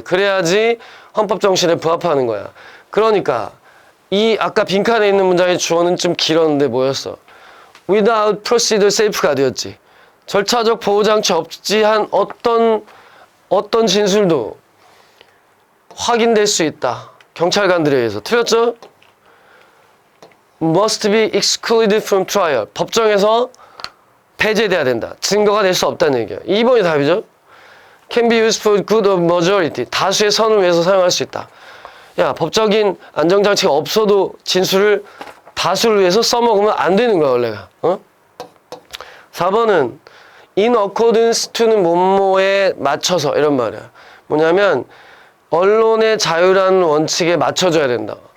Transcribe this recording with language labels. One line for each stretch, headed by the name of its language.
Korean: 그래야지 헌법 정신에 부합하는 거야. 그러니까 이 아까 빈칸에 있는 문장의 주어는 좀 길었는데 뭐였어?
English: Without procedural safeguard였지.
Korean: 절차적 보호장치 없이 한 어떤 진술도 확인될 수 있다. 경찰관들에 의해서. 틀렸죠?
English: Must be excluded from trial.
Korean: 법정에서 배제돼야 된다. 증거가 될 수 없다는 얘기야. 2번이 답이죠?
English: Can be used for good of majority.
Korean: 다수의 선을 위해서 사용할 수 있다. 야, 법적인 안정장치가 없어도 진술을 다수를 위해서 써먹으면 안 되는 거야, 원래가. 4번은
English: in accordance to
Korean: 는 뭐뭐에 맞춰서 이런 말이야. 뭐냐면 언론의 자유라는 원칙에 맞춰줘야 된다.